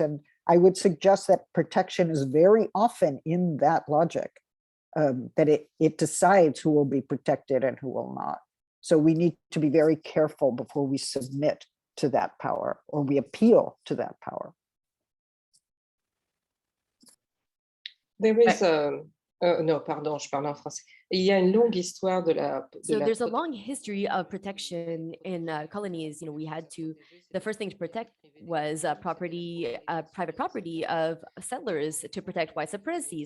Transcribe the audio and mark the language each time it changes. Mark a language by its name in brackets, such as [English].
[English] And I would suggest that protection is very often in that logic, that it decides who will be protected and who will not. So we need to be very careful before we submit to that power or we appeal to that power. There is no, [French] pardon, je parle en français. Il y a une longue histoire [English] So there's a long history of protection in colonies. We had to, the first thing to protect was private property of settlers to protect white supremacy.